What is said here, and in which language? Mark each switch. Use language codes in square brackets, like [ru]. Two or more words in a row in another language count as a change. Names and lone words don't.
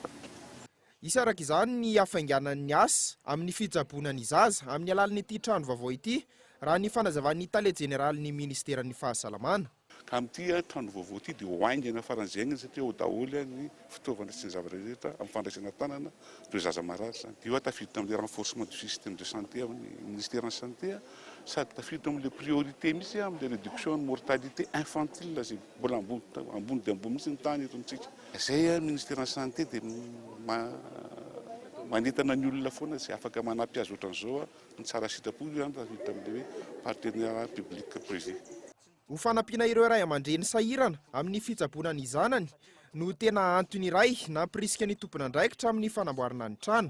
[mg] Isaraka izany ny hafainganan'ny asa amin'ny fitsaboana ny zaza amin'ny alalan'ny ity trano vaovao ity raha ny fanazavan'ny tale jeneralin'ny ministeran'ny fahasalamana. Ka amin'ity trano vaovao ity dia hoaingana faran'izay satria ho daholo ny fitaovana sy ny zavatra rehetra amin'ny fandraisana tanana ireo zaza marary zany. Io tafiditra amin'ny [fr] renforcement du système de santé [mg] amin'ny [fr] ministère de santé [mg] sady tafiditra amin'ilay priorité misy amin'ilay [fr] réduction de mortalité infantile [mg] izay mbola ambony dia ambony misy ny tany eto amintsika. Izay [fr] ministère de santé [mg] dia manentana ny olona foana izay afaka manampy azy ohatran'izao ny tsara sitrapo zany raha hita amin'ilay hoe [fr] partenaire public privé. [mg] Ho fanampiana ireo ray aman-dreny sahirana amin'ny fitsaboana ny zanany no tena antony iray nampirisika ny tompon'andraikitra amin'ny fanamboarana ny trano.